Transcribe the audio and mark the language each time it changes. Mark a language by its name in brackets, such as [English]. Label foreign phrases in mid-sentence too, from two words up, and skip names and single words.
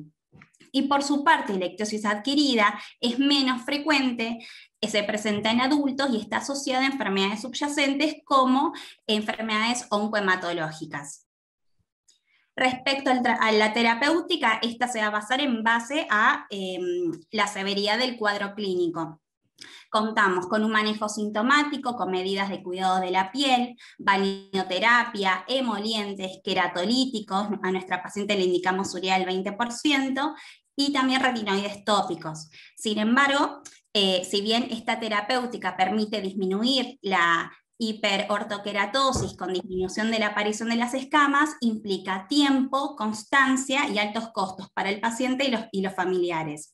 [Spanish] Y por su parte, la ictiosis adquirida es menos frecuente, se presenta en adultos y está asociada a enfermedades subyacentes como enfermedades oncohematológicas. Respecto a la terapéutica, esta se va a basar en base a la severidad del cuadro clínico. Contamos con un manejo sintomático, con medidas de cuidado de la piel, balneoterapia, emolientes, queratolíticos, a nuestra paciente le indicamos urea al 20%, y también retinoides tópicos. Sin embargo, si bien esta terapéutica permite disminuir la hiperortoqueratosis con disminución de la aparición de las escamas, implica tiempo, constancia y altos costos para el paciente y los familiares.